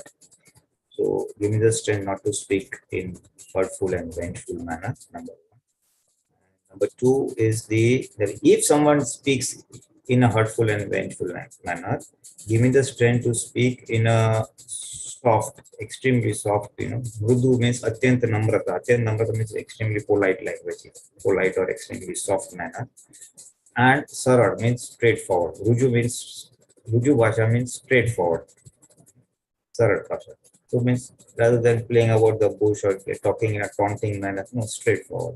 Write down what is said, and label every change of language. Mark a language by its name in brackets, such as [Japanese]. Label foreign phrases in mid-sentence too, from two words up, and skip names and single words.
[English] So give me the strength not to speak in hurtful and vengeful manner, number 1. Number two is that if someone speaks in a hurtful and vengeful manner, give me the strength to speak in a soft, extremely soft, Mrudu means [Hindi] अत्यंत नम्रता. अत्यंत नम्रता [English] means extremely polite language, polite or extremely soft manner. And sarar means straightforward. [Sanskrit] ऋजु भाषा [English] means straightforward. [Hindi] सरल भाषा. [English] So means rather than playing about the bush or talking in a taunting manner, no, straightforward.